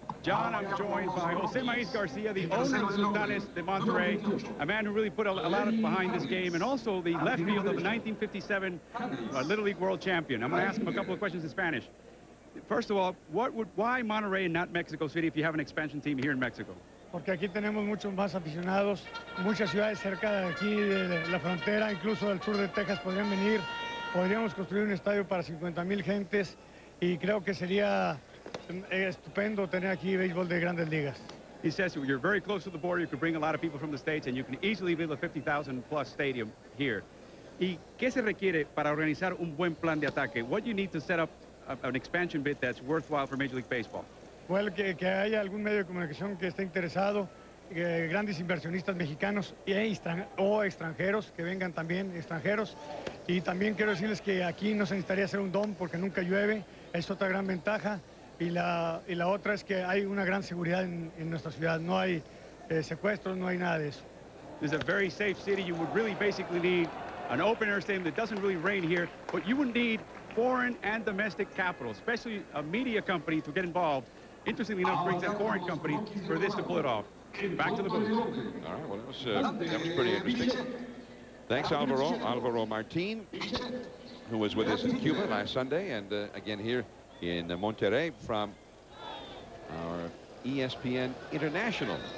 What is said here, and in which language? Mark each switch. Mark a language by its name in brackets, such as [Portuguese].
[English] John, I'm joined by Jose Maiz Garcia, the owner of Sultanes de Monterrey, a man who really put a lot behind this game, and also the left field of the 1957 Little League World Champion. I'm going to ask him a couple of questions in Spanish. First of all, why Monterrey and not Mexico City if you have an expansion team here in Mexico? [Spanish] Porque aquí tenemos muchos más aficionados, muchas ciudades cerca de aquí, de la frontera, incluso del sur de Texas podrían venir. Podríamos construir un estadio para 50,000 gentes y creo que sería estupendo tener aquí béisbol de grandes ligas. [English] He says you're very close to the border. You could bring a lot of people from the States, and you can easily build a 50,000-plus stadium here. [Spanish] ¿Y qué se requiere para organizar un buen plan de ataque? [English] What do you need to set up an expansion bid that's worthwhile for Major League Baseball? [Spanish] Well, que haya algún medio de comunicación que esté interesado, grandes inversionistas mexicanos o extranjeros, que vengan también extranjeros. Y también quiero decirles que aquí no se necesitaría hacer un dom porque nunca llueve, es otra gran ventaja. Y la otra es que hay una gran seguridad en nuestra ciudad, no hay secuestros, no hay nada de eso. [English] This is a very safe city. You would really basically need an open air stadium that doesn't really rain here, but you would need foreign and domestic capital, especially a media company to get involved. Interestingly enough, brings a foreign company for this to pull it off. Back to the booth. All right, well, that was pretty interesting. Thanks, Alvaro Martin, who was with us in Cuba last Sunday, and again here in Monterrey from our ESPN International.